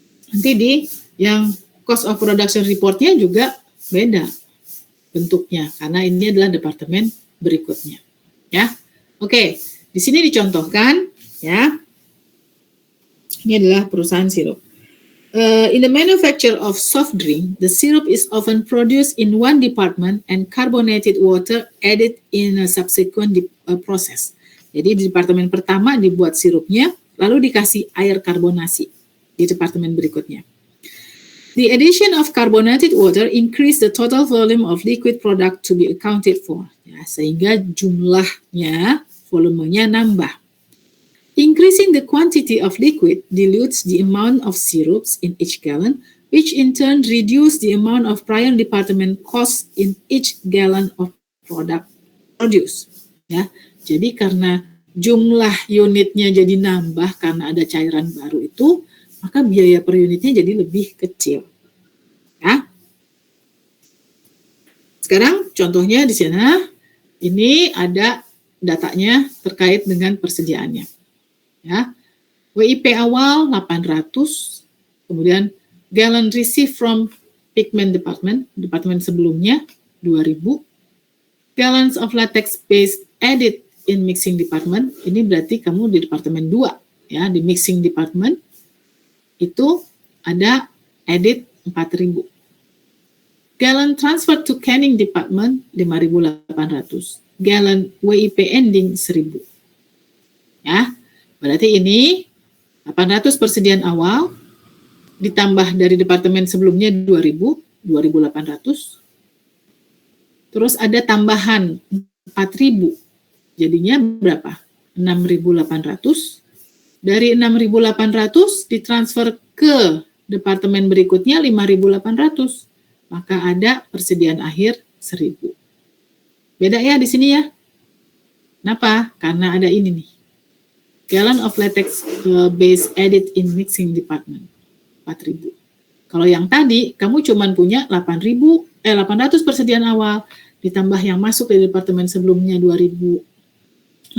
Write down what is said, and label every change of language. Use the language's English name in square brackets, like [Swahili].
[Indonesian] Nanti di yang [English] cost of production report- [Indonesian] nya juga beda bentuknya, karena ini adalah departemen berikutnya, ya. Oke, di sini dicontohkan, ya. Ini adalah perusahaan sirup. [English] In the manufacture of soft drink, the syrup is often produced in one department and carbonated water added in a subsequent process. [Indonesian] Jadi di departemen pertama dibuat sirupnya, lalu dikasih air karbonasi di departemen berikutnya. [English] The addition of carbonated water increase the total volume of liquid product to be accounted for. [Indonesian] Ya, sehingga jumlahnya, volumenya nambah. [English] Increasing the quantity of liquid dilutes the amount of syrups in each gallon, which in turn reduce the amount of prior department cost in each gallon of product produced. [Indonesian] Ya, jadi karena jumlah unitnya jadi nambah karena ada cairan baru itu, maka biaya per unitnya jadi lebih kecil. Ya. Sekarang contohnya di sana, ini ada datanya terkait dengan persediaannya. Ya. WIP awal 800, kemudian [English] gallon received from pigment department, [Indonesian] departemen sebelumnya 2000, [English] gallons of latex paste added in mixing department, [Indonesian] ini berarti kamu di departemen 2, ya, di mixing department, itu ada edit 4.000. [English] Gallon transfer to canning department 5.800. Gallon WIP ending 1.000. [Indonesian] Ya, berarti ini 800 persediaan awal ditambah dari departemen sebelumnya 2.800. Terus ada tambahan 4.000. Jadinya berapa? 6.800. Dari 6.800 ditransfer ke departemen berikutnya 5.800. Maka ada persediaan akhir 1.000. Beda ya di sini ya. Kenapa? Karena ada ini nih. [English] Gallon of latex base added in mixing department 4.000. [Indonesian] Kalau yang tadi kamu cuma punya 800 persediaan awal ditambah yang masuk dari departemen sebelumnya 2.000.